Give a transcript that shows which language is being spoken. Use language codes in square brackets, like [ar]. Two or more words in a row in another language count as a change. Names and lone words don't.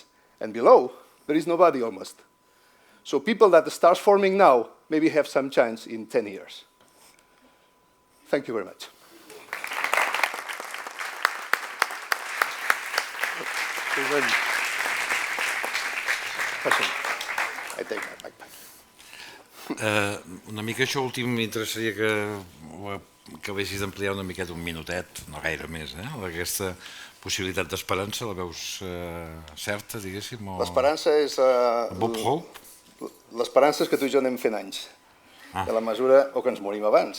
[en] And below, there is nobody almost. So people that start forming now maybe have some chance in 10 years. Thank you very much. I take my backpack. [ca] Una mica això últim m'interessaria que vegis d'ampliar una miqueta, un minutet, no gaire més, aquesta possibilitat d'esperança, la veus certa, diguéssim? L'esperança és... Bob Hope? L'esperança és que tu i jo anem fent anys, de la mesura o que ens morim abans.